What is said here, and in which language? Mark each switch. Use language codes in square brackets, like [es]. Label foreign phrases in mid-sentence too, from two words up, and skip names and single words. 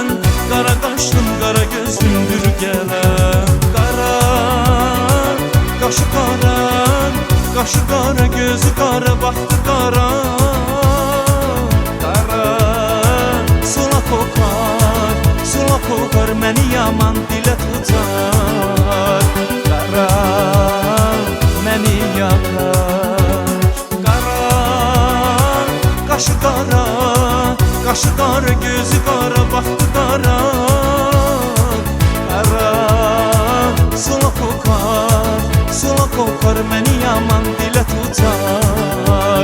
[tr] Kara kaşlım kara gözümdür gelen. Kara kaşı kara, kaşı kara, gözü kara, baktı kara. Sula kokar, [az] məni yaman dilə tutar. Qara, məni yakar. Qara, qaşı qara, qaşı qara, gözü qara, baxtı qara. Qara, sula kokar, məni yaman dilə tutar.